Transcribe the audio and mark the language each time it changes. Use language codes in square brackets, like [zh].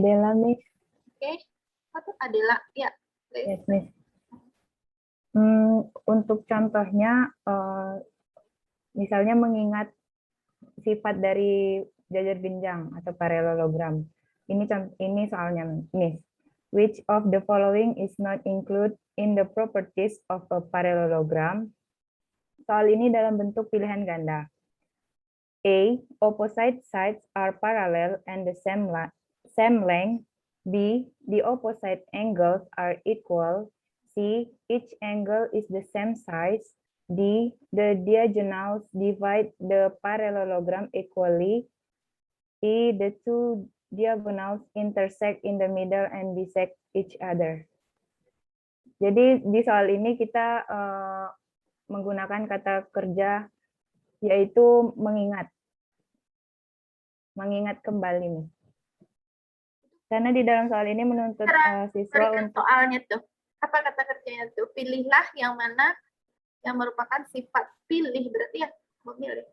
[en] Adela, Miss. [id] okay. Satu Adela ya. [en] Yes, Miss. [id] Untuk contohnya, misalnya mengingat sifat dari jajar genjang atau parallelogram. Ini soalnya, Miss. [en] Which of the following is not included in the properties of a parallelogram? [id] Soal ini dalam bentuk pilihan ganda. A. [en] Opposite sides are parallel and the same length. B. The opposite angles are equal. C. Each angle is the same size. D. The diagonals divide the parallelogram equally. E. The two diagonals intersect in the middle and bisect each other. [id] Jadi di soal ini kita menggunakan kata kerja yaitu mengingat. Mengingat kembali nih. Karena di dalam soal ini menuntut siswa untuk soalnya tuh. Apa kata kerjanya tuh? Pilihlah yang mana yang merupakan sifat pilih, berarti ya memilih.